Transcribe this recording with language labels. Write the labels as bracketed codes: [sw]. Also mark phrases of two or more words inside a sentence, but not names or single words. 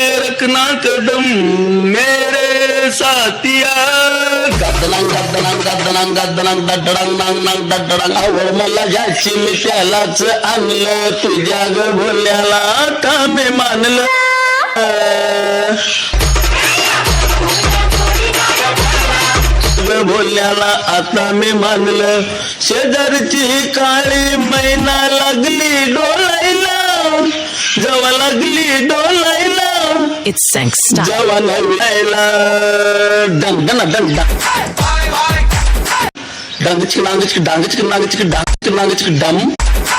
[hi] रखना कदम मेरे साथिया गदलंग गदलंग गदलंग गदलंग दडडंग नंग नंग दडडंग [mr] आवड मला ज्याची मी त्यालाच आणलं तुझ्या ग भोल्याला का मी मानलं भोल्याला आता मी मानलं शेजारची काळी मैना लागली डोलायला जेव्हा लागली डोलायला [en] It's Sank style. [mr] जेव्हा लागलायला डंग डंग डंग डंग डंग चिक डांग चिक डांग चिक डांग चिक डांग चिक डांग चिक डम